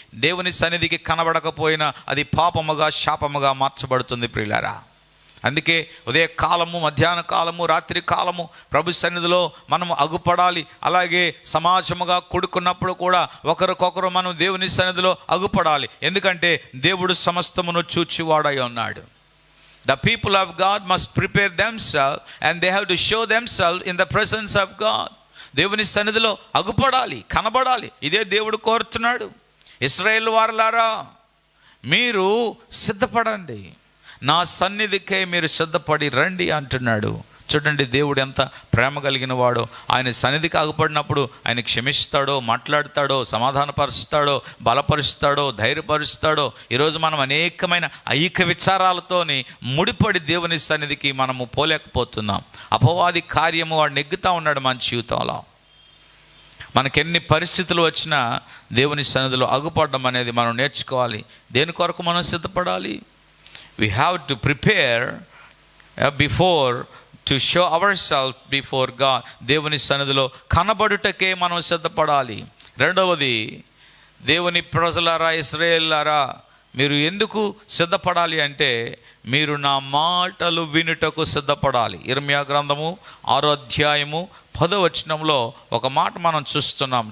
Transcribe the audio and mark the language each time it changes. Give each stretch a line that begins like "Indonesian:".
Telugu: దేవుని సన్నిధికి కనబడకపోయినా అది పాపముగా, శాపముగా మార్చబడుతుంది ప్రియులారా. అందుకే ఉదయ కాలము, మధ్యాహ్న కాలము, రాత్రి కాలము ప్రభు సన్నిధిలో మనము అగుపడాలి. అలాగే సమాజముగా కూడుకున్నప్పుడు కూడా ఒకరికొకరు మనం దేవుని సన్నిధిలో అగుపడాలి. ఎందుకంటే దేవుడు సమస్తమును చూచువాడై ఉన్నాడు.
English: The people of God must prepare themselves and they have to show themselves in the presence of God.
Telugu: దేవుని సన్నిధిలో అగుపడాలి, కనబడాలి. ఇదే దేవుడు కోరుతున్నాడు. ఇశ్రాయేలు వారలారా, మీరు సిద్ధపడండి, నా సన్నిధికే మీరు సిద్ధపడి రండి అంటున్నాడు. చూడండి, దేవుడు ఎంత ప్రేమ కలిగిన వాడో. ఆయన సన్నిధికి ఆగుపడినప్పుడు ఆయన క్షమిస్తాడో, మాట్లాడతాడో, సమాధానపరుస్తాడో, బలపరుస్తాడో, ధైర్యపరుస్తాడో. ఈరోజు మనం అనేకమైన ఐక్య విచారాలతోని ముడిపడి దేవుని సన్నిధికి మనము పోలేకపోతున్నాం. అపవాది కార్యము వాడు నెగ్గుతూ ఉన్నాడు మన జీవితంలో. మనకెన్ని పరిస్థితులు వచ్చినా దేవుని సన్నిధిలో అగుపడడం అనేది మనం నేర్చుకోవాలి. దేని కొరకు మనం సిద్ధపడాలి?
English: We have to prepare before to show ourselves before God.
Telugu: దేవుని సన్నిధిలో కనబడుటకే మనం సిద్ధపడాలి. రెండవది, దేవుని ప్రజలారా, ఇశ్రాయేలులారా, మీరు ఎందుకు సిద్ధపడాలి అంటే, మీరు నా మాటలు వినుటకు సిద్ధపడాలి. ఇర్మియా గ్రంథము 6వ అధ్యాయము 10వ వచనంలో ఒక మాట మనం చూస్తున్నాం.